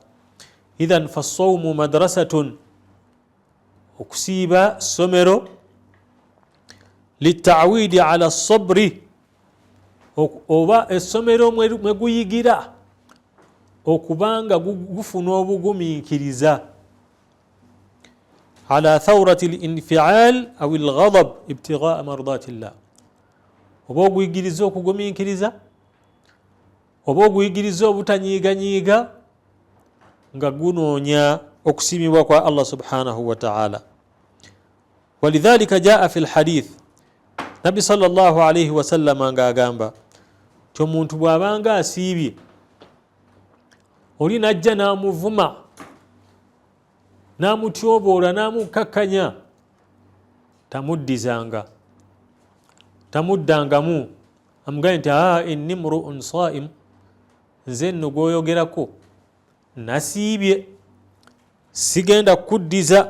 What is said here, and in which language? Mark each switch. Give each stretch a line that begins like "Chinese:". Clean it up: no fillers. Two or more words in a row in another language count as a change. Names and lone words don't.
Arabic: إذن فالصوم مدرسة,
Ganda: okusiiba ssomero,
Arabic: لتعويد على الصبر,
Ganda: oba essomero mwe guyigira okubanga gufuna obugumiikiriza,
Arabic: على ثورة الانفعال أو الغضب ابتغاء مرضاة الله,
Ganda: oba oguyigiriza okugumiikiriza, oba oguyigiriza obutanyiiganyiiga nga gunoonya okusiimibwa kwa Allah
Arabic: سبحانه وتعالى. ولذلك جاء في الحديث,
Ganda: Nabbi
Arabic: صلى الله عليه وسلم
Ganda: nga agamba ti omuntu bw'abanga asiibye oli najja n'amuvuma n'amutyoboola n'amukakkanya, tamuddizanga, tamuddangamu, amugaye nti
Arabic: إني امرؤ صائم,
Ganda: nze nno gw'oyogerako nasiibye sigenda kuddiza.